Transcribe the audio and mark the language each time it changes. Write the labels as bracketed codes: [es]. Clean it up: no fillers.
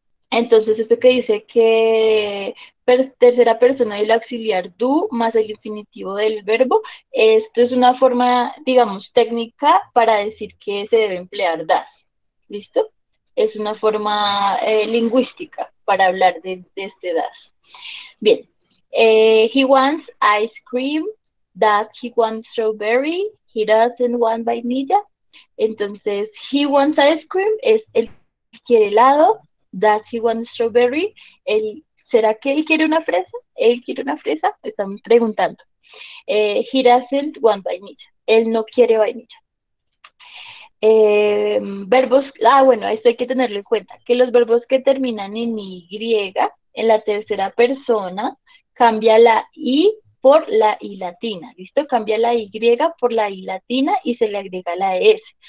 [es] Entonces, esto que dice que tercera persona y el auxiliar do más el infinitivo del verbo, esto es una forma, digamos, técnica para decir que se debe emplear das. ¿Listo? Es una forma lingüística para hablar de este das. [en] Bien. He wants ice cream. Does he want strawberry? He doesn't want vainilla. [es] Entonces, [en] he wants ice cream [es] es el que quiere helado. [en] Does he want strawberry? [es] ¿Será que él quiere una fresa? ¿Él quiere una fresa? Están preguntando. [en] He doesn't want vainilla. [es] Él no quiere vainilla. Verbos, bueno, esto hay que tenerlo en cuenta, que los verbos que terminan en Y, en la tercera persona, cambia la I por la I latina, ¿listo? Cambia la Y por la I latina y se le agrega la S.